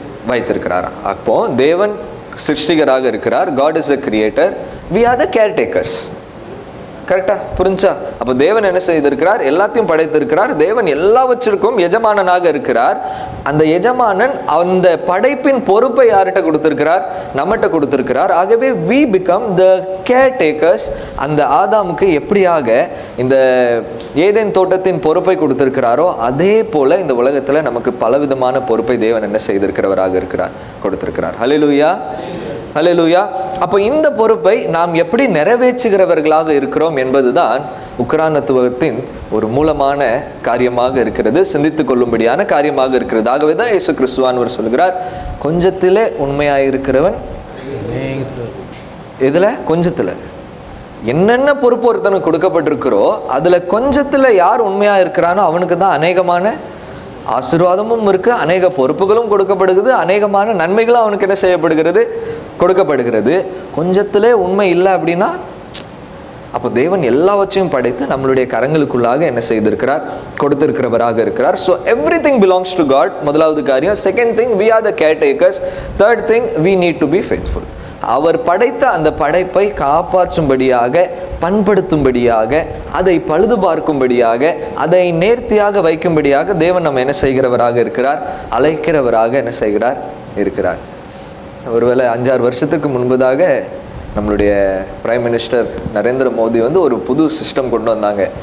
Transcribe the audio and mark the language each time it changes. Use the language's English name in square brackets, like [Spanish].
[Tamil] வைத்திருக்கிறாரா? அப்போ தேவன் சிருஷ்டிகராக இருக்கிறார். [English] God is a creator. We are the caretakers. [Tamil] கரெக்டா? புரிஞ்சா? அப்போ தேவன் என்ன செய்திருக்கிறார்? எல்லாத்தையும் படைத்திருக்கிறார். தேவன் எல்லாவற்றிற்கும் எஜமானனாக இருக்கிறார். அந்த எஜமானன் அந்த படைப்பின் பொறுப்பை யார்கிட்ட கொடுத்திருக்கிறார்? நம்மகிட்ட கொடுத்திருக்கிறார். [English] ஆகவே we become the caretakers. [Tamil] அந்த ஆதாமுக்கு எப்படியாக இந்த ஏதேன் தோட்டத்தின் பொறுப்பை கொடுத்திருக்கிறாரோ அதே போல இந்த உலகத்துல நமக்கு பலவிதமான பொறுப்பை தேவன் என்ன செய்திருக்கிறவராக இருக்கிறார், கொடுத்திருக்கிறார். ஹல்லேலூயா, ஹல்லேலூயா. அப்போ இந்த பொறுப்பை நாம் எப்படி நிறைவேற்றுகிறவர்களாக இருக்கிறோம் என்பதுதான் உக்ரானத்துவத்தின் ஒரு மூலமான காரியமாக இருக்கிறது, சிந்தித்துக் கொள்ளும்படியான காரியமாக இருக்கிறது. ஆகவே தான் இயேசு கிறிஸ்துவானவர் சொல்கிறார், கொஞ்சத்திலே உண்மையாயிருக்கிறவன் எதுல? கொஞ்சத்துல. என்னென்ன பொறுப்பு ஒருத்தனுக்கு கொடுக்கப்பட்டிருக்கிறோ அதுல கொஞ்சத்துல யார் உண்மையா இருக்கிறானோ அவனுக்கு தான் அநேகமான ஆசீர்வாதமும் இருக்கு, அநேக பொறுப்புகளும் கொடுக்கப்படுகிறது, அநேகமான நன்மைகளும் அவனுக்கு என்ன செய்யப்படுகிறது? கொடுக்கப்படுகிறது. கொஞ்சத்திலே உண்மை இல்லை அப்படின்னா அப்போ தேவன் எல்லாவற்றையும் படைத்து நம்மளுடைய கரங்களுக்குள்ளாக என்ன செய்திருக்கிறார்? கொடுத்திருக்கிறவராக இருக்கிறார். [English] So everything belongs to God. [Tamil] முதலாவது காரியம். [English] Second thing, we are the caretakers. Third thing, we need to be faithful. [Tamil] அவர் படைத்த அந்த படைப்பை காப்பாற்றும்படியாக, பண்படுத்தும்படியாக, அதை பழுது பார்க்கும்படியாக, அதை நேர்த்தியாக வைக்கும்படியாக தேவன் நம்ம என்ன செய்கிறவராக இருக்கிறார்? அழைக்கிறவராக என்ன செய்கிறார்? இருக்கிறார். ஒருவேளை 5-6 வருஷத்துக்கு முன்பதாக நம்மளுடைய பிரைம் மினிஸ்டர் நரேந்திர மோடி ஒரு புது சிஸ்டம் கொண்டு வந்தாங்க.